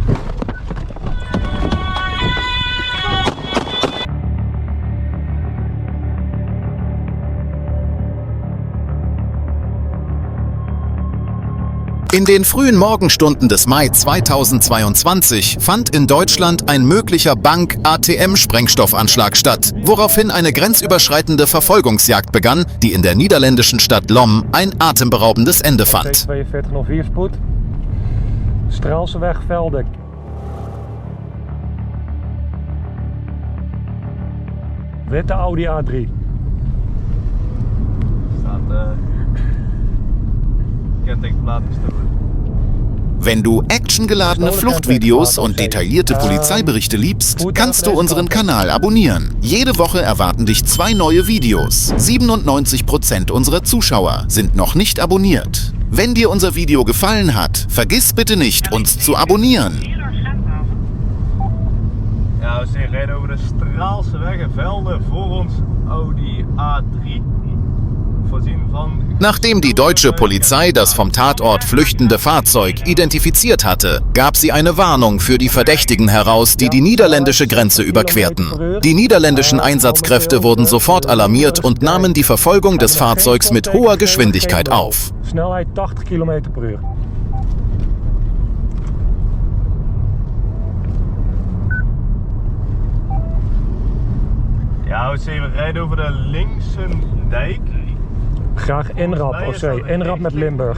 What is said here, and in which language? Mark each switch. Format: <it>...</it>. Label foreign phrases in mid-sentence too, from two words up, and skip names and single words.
<de>In den frühen Morgenstunden des Mai 2022 fand in Deutschland ein möglicher Bank-ATM-Sprengstoffanschlag statt, woraufhin eine grenzüberschreitende Verfolgungsjagd begann, die in der niederländischen Stadt Lom ein atemberaubendes Ende fand.</de> <nl>C4204 spoed. Straalseweg, Velden. Witte Audi A3. Staat kentekenplaat gestolen.</nl> <de>Wenn du actiongeladene Fluchtvideos und detaillierte Polizeiberichte liebst, kannst du unseren Kanal abonnieren. Jede Woche erwarten dich 2 neue Videos. 97% unserer Zuschauer sind noch nicht abonniert. Wenn dir unser Video gefallen hat, vergiss bitte nicht, uns zu abonnieren.</de> <nl>Ja, we rijden over de Straalseweg en Velden voor ons Audi A3.</nl> <de>Nachdem die deutsche Polizei das vom Tatort flüchtende Fahrzeug identifiziert hatte, gab sie eine Warnung für die Verdächtigen heraus, die die niederländische Grenze überquerten. Die niederländischen Einsatzkräfte wurden sofort alarmiert und nahmen die Verfolgung des Fahrzeugs mit hoher Geschwindigkeit auf.</de> <nl>Snelheid 80 km/h. Ja, we rijden over de linkse dijk. Graag inrap, of zee, inrap met Limburg.</nl>